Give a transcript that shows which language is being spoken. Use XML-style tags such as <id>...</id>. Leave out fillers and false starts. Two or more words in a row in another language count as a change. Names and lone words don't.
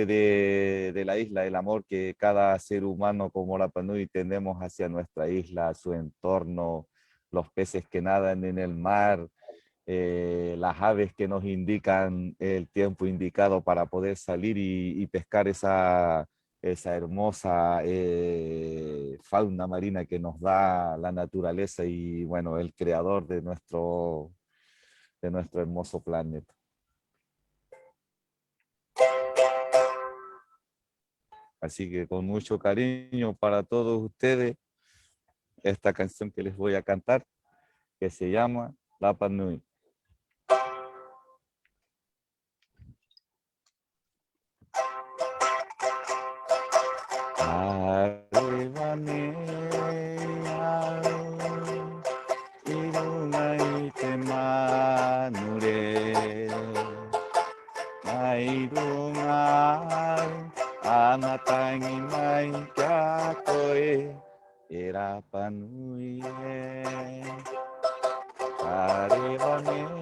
<es>de la isla, el amor que cada ser humano como Rapa Nui tenemos hacia nuestra isla, su entorno, los peces que nadan en el mar, las aves que nos indican el tiempo indicado para poder salir y pescar esa hermosa fauna marina que nos da la naturaleza y bueno, el creador de nuestro hermoso planeta. Así que con mucho cariño para todos ustedes, esta canción que les voy a cantar, que se llama Rapa Nui.</es> <rap>Arriba wane au irungai te manure mai rungai anatangi mai kia koe e Rapanui e kare wane</rap>